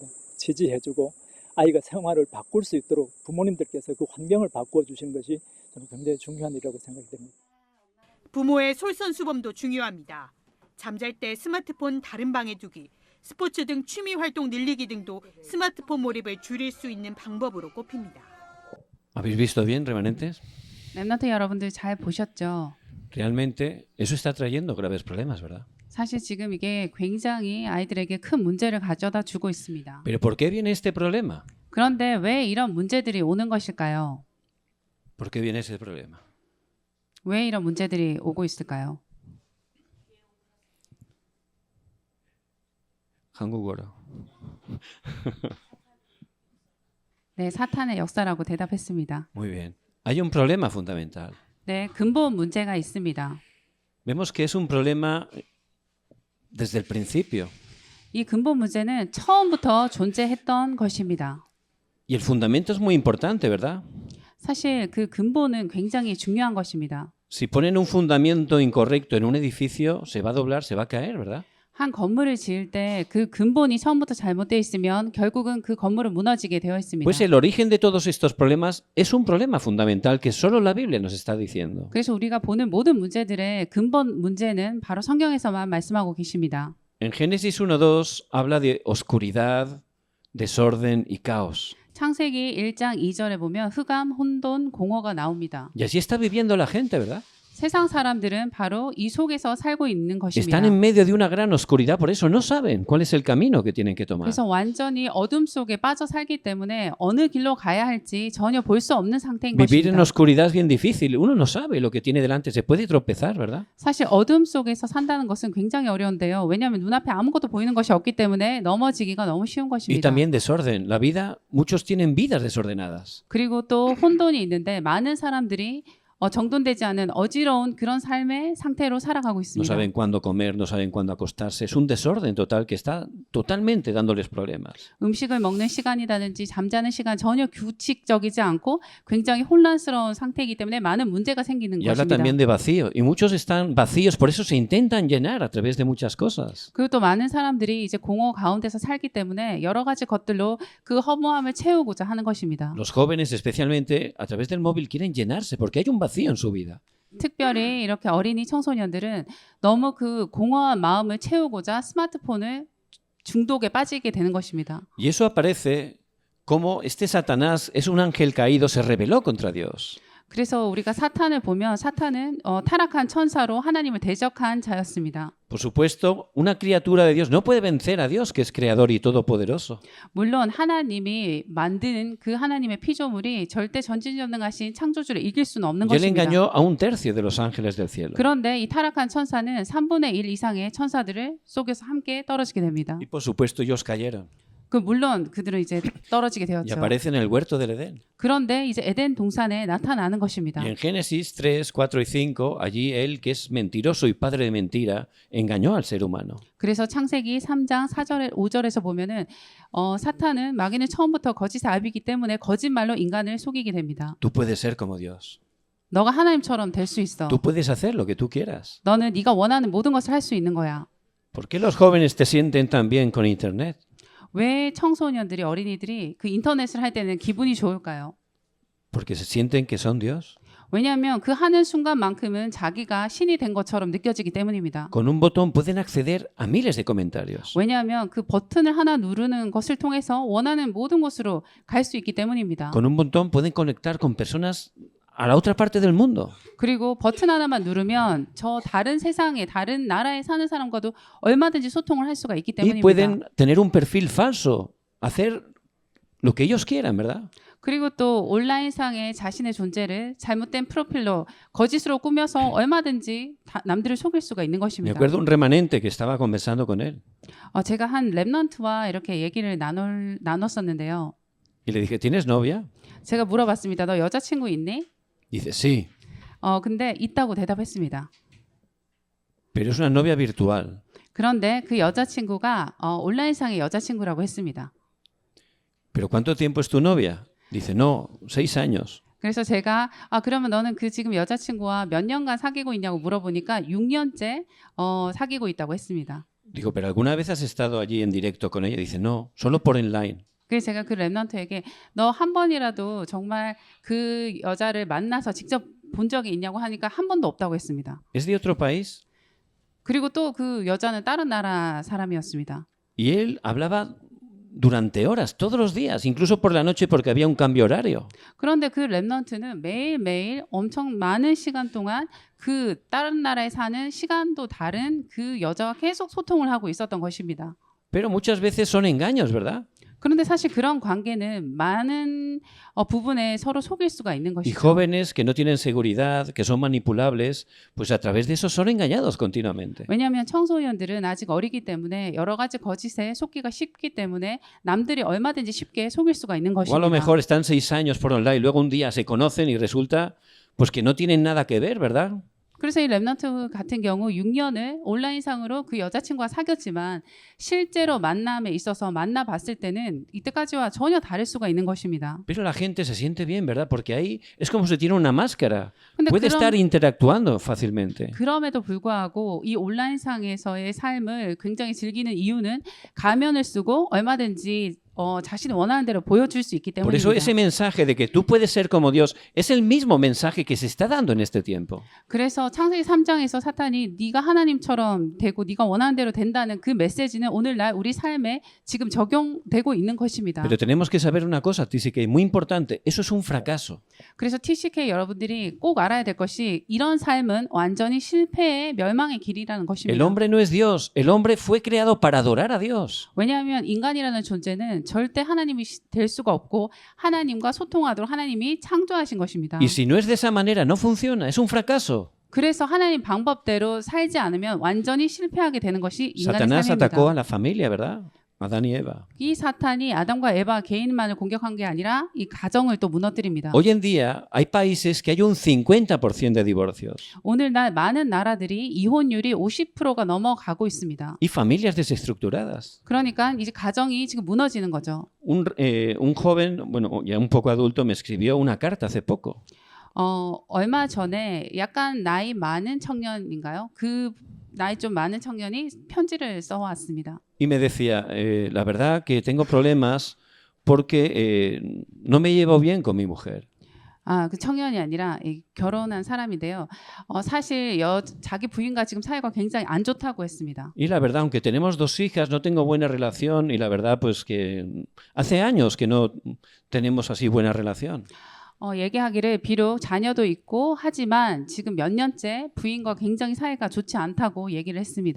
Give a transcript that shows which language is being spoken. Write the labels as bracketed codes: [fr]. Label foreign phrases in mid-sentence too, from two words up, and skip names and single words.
[ko] 지지해주고 아이가 생활을 바꿀 수 있도록 부모님들께서 그 환경을 바꿔주시는 것이 저는 굉장히 중요한 일이라고 생각이 됩니다. 부모의 솔선수범도 중요합니다. 잠잘 때 스마트폰 다른 방에 두기, 스포츠 등 취미 활동 늘리기 등도 스마트폰 몰입을 줄일 수 있는 방법으로 꼽힙니다. [es] ¿Habéis visto bien, remanentes? [ko] 랩너트 여러분들 잘 보셨죠? [es] Realmente eso está trayendo graves problemas, ¿verdad? [ko] 사실 지금 이게 굉장히 아이들에게 큰 문제를 가져다 주고 있습니다. [es] Pero ¿por qué viene este problema? [ko] 그런데 왜 이런 문제들이 오는 것일까요? [es] ¿Por qué viene ese problema? [ko] 왜 이런 문제들이 오고 있을까요? 한국어로. 네, 사탄의 역사라고 대답했습니다. [es] Muy bien. Hay un problema fundamental. [ko] 네, 근본 문제가 있습니다. [es] Vemos que es un problema desde el principio. [ko] 이 근본 문제는 처음부터 존재했던 것입니다. [es] Y el fundamento es muy importante, ¿verdad? [ko] 사실 그 근본은 굉장히 중요한 것입니다. [es] Si ponen un fundamento incorrecto en un edificio, se va a doblar, se va a caer, ¿verdad? [ko] 한 건물을 지을 때 그 근본이 처음부터 잘못되어 있으면 결국은 그 건물은 무너지게 되어 있습니다. [es] Pues el origen de todos estos problemas es un problema fundamental que solo la Biblia nos está diciendo. [ko] 그래서 우리가 보는 모든 문제들의 근본 문제는 바로 성경에서만 말씀하고 계십니다. [es] En Génesis 1:2 habla de oscuridad, desorden y caos. [ko] 창세기 1장 2절에 보면 흑암, 혼돈, 공허가 나옵니다. [es] Y así está viviendo la gente, ¿verdad? [ko] 세상 사람들은 바로 이 속에서 살고 있는 것입니다. [es] Están en medio de una gran oscuridad, por eso no saben cuál es el camino que tienen que tomar. [ko] 그래서 완전히 어둠 속에 빠져 살기 때문에 어느 길로 가야 할지 전혀 볼 수 없는 상태인 [es] Vivir en [ko] 것입니다. [es] oscuridad es bien difícil. Uno no sabe lo que tiene delante, se puede tropezar, ¿verdad? [ko] 사실 어둠 속에서 산다는 것은 굉장히 어려운데요. 왜냐하면 눈앞에 아무것도 보이는 것이 없기 때문에 넘어지기가 너무 쉬운 [es] Y [ko] 것입니다. [es] también desorden. La vida, muchos tienen vidas desordenadas. [ko] 그리고 또 혼돈이 있는데 많은 사람들이 정돈되지 않은 어지러운 그런 삶의 상태로 살아가고 [es] No [ko] 있습니다. [es] saben cuándo comer, no saben cuándo acostarse. Es un desorden total que está totalmente dándoles problemas. [ko] 음식을 먹는 시간이라든지 잠자는 시간 전혀 규칙적이지 않고 굉장히 혼란스러운 상태이기 때문에 많은 문제가 생기는 [es] Y habla [ko] 것입니다. [es] también de vacío. Y muchos están vacíos, por eso se intentan llenar a través de muchas cosas. [ko] 그리고 또 많은 사람들이 이제 공허 가운데서 살기 때문에 여러 가지 것들로 그 허무함을 채우고자 하는 것입니다. [es] Los jóvenes, especialmente a través del móvil, quieren llenarse porque hay un vacío en su vida. [ko] 특별히 이렇게 어린이 청소년들은 너무 그 공허한 마음을 채우고자 스마트폰을 중독에 빠지게 되는 것입니다. [es] Y eso aparece como este Satanás es un ángel caído, se rebeló contra Dios. [ko] 그래서 우리가 사탄을 보면 사탄은 타락한 천사로 하나님을 대적한 자였습니다. [es] Por supuesto, una criatura de Dios no puede vencer a Dios, que es creador y todopoderoso. [ko] 물론 하나님이 만든 그 하나님의 피조물이 절대 전지전능하신 창조주를 이길 수는 없는 [es] Y él [ko] 것입니다. [es] engañó a un tercio de los ángeles del cielo. [ko] 그런데 이 타락한 천사는 3분의 1 이상의 천사들을 속에서 함께 떨어지게 됩니다. [es] Y por supuesto, ellos cayeron. [ko] 물론 그들은 이제 떨어지게 [es] Y [ko] 되었죠. [es] aparecen en el huerto del Edén. [ko] 그런데 이제 에덴 동산에 나타나는 것입니다. [es] Y en Génesis 3, 4 y 5, allí él, que es mentiroso y padre de mentira, engañó al ser humano. [ko] 그래서 창세기 3장 4절에 5절에서 보면은 사탄은 마귀는 처음부터 거짓의 아비이기 때문에 거짓말로 인간을 속이게 됩니다. [es] Tú puedes ser como Dios. [ko] 너가 하나님처럼 될 수 있어. [es] Tú puedes hacer lo que tú quieras. [ko] 너는 네가 원하는 모든 것을 할 수 있는 거야. [es] ¿Por qué los jóvenes te sienten tan bien con Internet? [ko] 왜 청소년들이 어린이들이 그 인터넷을 할 때는 기분이 좋을까요? [es] Porque se sienten que son Dios. [ko] 왜냐하면 그 하는 순간만큼은 자기가 신이 된 것처럼 느껴지기 때문입니다. [es] Con un botón pueden acceder a miles de comentarios. [ko] 왜냐하면 그 버튼을 하나 누르는 것을 통해서 원하는 모든 곳으로 갈 수 있기 때문입니다. [es] Con un botón pueden conectar con personas a la otra parte del mundo. [ko] 그리고 버튼 하나만 누르면 저 다른 세상에 다른 나라에 사는 사람과도 얼마든지 소통을 할 수가 있기 [es] Y [ko] 때문입니다. [es] pueden tener un perfil falso, hacer lo que ellos quieran, ¿verdad? [ko] 그리고 또 온라인상의 자신의 존재를 잘못된 프로필로 거짓으로 꾸며서 얼마든지 남들을 속일 수가 있는 [es] Me [ko] 것입니다. [es] acuerdo un remanente que estaba conversando con él [ko] 제가 한 랩넌트와 이렇게 얘기를 나눴었는데요. [es] y le dije, ¿tienes novia? [ko] 제가 물어봤습니다. 너 여자친구 있니? [es] Dice, sí, [ko] 근데 있다고 대답했습니다. [es] pero es una novia virtual. [ko] 그런데 그 여자친구가 온라인상의 여자친구라고 했습니다. [es] ¿Pero cuánto tiempo es tu novia? Dice, no, 6 años. [ko] 그래서 제가 그러면 너는 그 지금 여자친구와 몇 년간 사귀고 있냐고 물어보니까 6년째 사귀고 있다고 했습니다. [es] Digo, ¿pero alguna vez has estado allí en directo con ella? Dice, no, solo por online. [ko] 그래서 제가 그 랩넌트에게 너 한 번이라도 정말 그 여자를 만나서 직접 본 적이 있냐고 하니까 한 번도 없다고 했습니다. [es] ¿Es de otro país? [ko] 그리고 또 그 여자는 다른 나라 사람이었습니다. [es] Y él hablaba durante horas, todos los días, incluso por la noche porque había un cambio horario. [ko] 그런데 그 렘넌트는 매일매일 엄청 많은 시간 동안 그 다른 나라에 사는 시간도 다른 그 여자와 계속 소통을 하고 있었던 것입니다. [es] Pero muchas veces son engaños, ¿verdad? [ko] 그런데 사실 그런 관계는 많은 부분에 서로 속일 수가 있는 [es] Y [ko] 것이죠. [es] jóvenes que no tienen seguridad, que son manipulables, pues a través de eso son engañados continuamente. [ko] 왜냐하면 청소년들은 아직 어리기 때문에 여러 가지 거짓에 속기가 쉽기 때문에 남들이 얼마든지 쉽게 속일 수가 있는 [es] O a lo [ko] 것입니다. [es] mejor están 6 años por online, luego un día se conocen y resulta pues que no tienen nada que ver, ¿verdad? [ko] 그래서 이 렘넌트 같은 경우 6년을 온라인상으로 그 여자친구와 사귀었지만 실제로 만남에 있어서 만나봤을 때는 이때까지와 전혀 다를 수가 있는 것입니다. [es] Pero la gente se siente bien, ¿verdad? Porque ahí es como si tiene una máscara. [ko] 근데 [es] Puede estar interactuando fácilmente. [ko] 그럼에도 불구하고 이 온라인상에서의 삶을 굉장히 즐기는 이유는 가면을 쓰고 얼마든지 자신이 원하는 대로 보여줄 수 있기 [es] Por eso [ko] 때문입니다. [es] ese mensaje de que tú puedes ser como Dios es el mismo mensaje que se está dando en este tiempo. [ko] 그래서 창세기 3장에서 사탄이 네가 하나님처럼 되고 네가 원하는 대로 된다는 그 메시지는 오늘날 우리 삶에 지금 적용되고 있는 것입니다. [es] Pero tenemos que saber una cosa, TCK, muy importante, eso es un fracaso. [ko] 그래서 TCK 여러분들이 꼭 알아야 될 것이 이런 삶은 완전히 실패의 멸망의 길이라는 [es] El [ko] 것입니다. [es] hombre no es Dios, el hombre fue creado para adorar a Dios. [ko] 왜냐하면 인간이라는 존재는 절대 하나님이 될 수가 없고 하나님과 소통하도록 하나님이 창조하신 것입니다. [es] Y si no es de esa manera, no funciona, es un fracaso. [ko] 그래서 하나님 방법대로 살지 않으면 완전히 실패하게 되는 것이 인간의 [es] Satanás [ko] 삶입니다. [es] atacó a la familia, ¿verdad? Adán y Eva. [ko] 이 사탄이 아담과 에바 개인만을 공격한 게 아니라 이 가정을 또 무너뜨립니다. [es] Hoy en día hay países que hay un 50% de divorcios [ko] 오늘날 많은 나라들이 이혼율이 50%가 넘어가고 있습니다. [es] y familias desestructuradas. [ko] 그러니까 이제 가정이 지금 무너지는 거죠. [es] Un joven, bueno, ya un poco adulto, me escribió una carta hace poco. [ko] 얼마 전에 약간 나이 많은 청년인가요? 그 나이 좀 많은 청년이 편지를 써왔습니다. [es] Y me decía, la verdad que tengo problemas porque no me llevo bien con mi mujer. [ko] 그 청년이 아니라 결혼한 사람인데요. 사실 자기 부인과 지금 사이가 굉장히 안 좋다고 했습니다. [es] Y la verdad, aunque tenemos 2 hijas, no tengo buena relación y la verdad pues que hace años que no tenemos así buena relación. [ko] 얘기하기를 비록 자녀도 있고 하지만 지금 몇 년째 부인과 굉장히 사이가 좋지 않다고 얘기를 했습니다.